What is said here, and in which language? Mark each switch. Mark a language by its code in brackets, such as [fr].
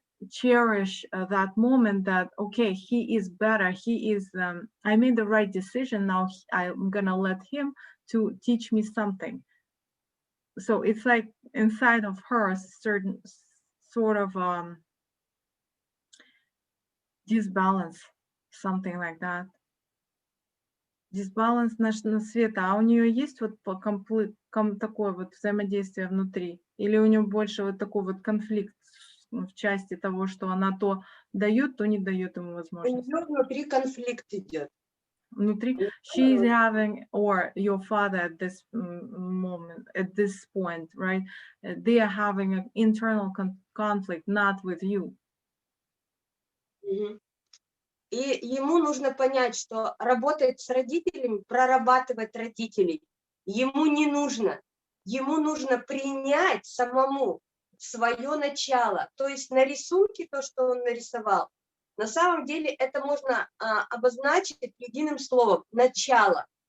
[en] cherish that moment that, okay, he is better, he is, I made the right decision, now I'm gonna let him to teach me something. So it's like inside of her a certain sort of disbalance, something like that. [ru] Дисбаланс на Света, а у нее есть вот такое вот взаимодействие внутри? Или у нее больше вот такой вот конфликт в части того, что она то дает, то не дает ему У возможность? нее внутри конфликт идет. Внутри, [en] she is having, or your father at this moment, at this point, right? They are having an internal conflict, not with you. [ru] И ему нужно понять, что работать с родителями, прорабатывать родителей, ему не нужно. Ему нужно принять самому свое начало. То есть на рисунке то, что он нарисовал, на самом деле это можно обозначить единым словом – начало.